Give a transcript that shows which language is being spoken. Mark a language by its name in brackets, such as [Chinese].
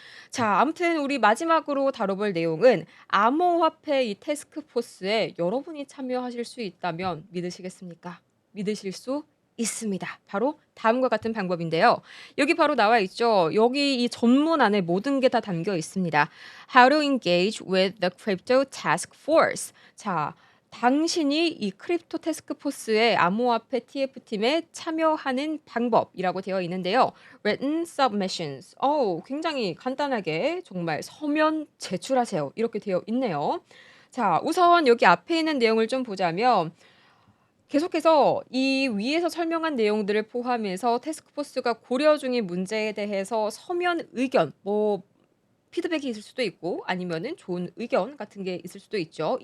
[Korean] 자, 아무튼 우리 마지막으로 다뤄볼 내용은 암호화폐 이 태스크포스에 여러분이 참여하실 수 있다면 믿으시겠습니까? 믿으실 수 있습니다. 바로 다음과 같은 방법인데요. 여기 바로 나와 있죠. 여기 이 전문 안에 모든 게 다 담겨 있습니다. [English] How to engage with the crypto task force. [Korean] 자, 당신이 이 크립토 태스크포스의 암호화폐 TF팀에 참여하는 방법이라고 되어 있는데요. [English] Written submissions. [Korean] 굉장히 간단하게 정말 서면 제출하세요. 이렇게 되어 있네요. 자, 우선 여기 앞에 있는 내용을 좀 보자면 계속해서 이 위에서 설명한 내용들을 포함해서 태스크포스가 고려 중인 문제에 대해서 서면 의견, 피드백이 있을 수도 있고 아니면은 좋은 의견 같은 게 있을 수도 있죠.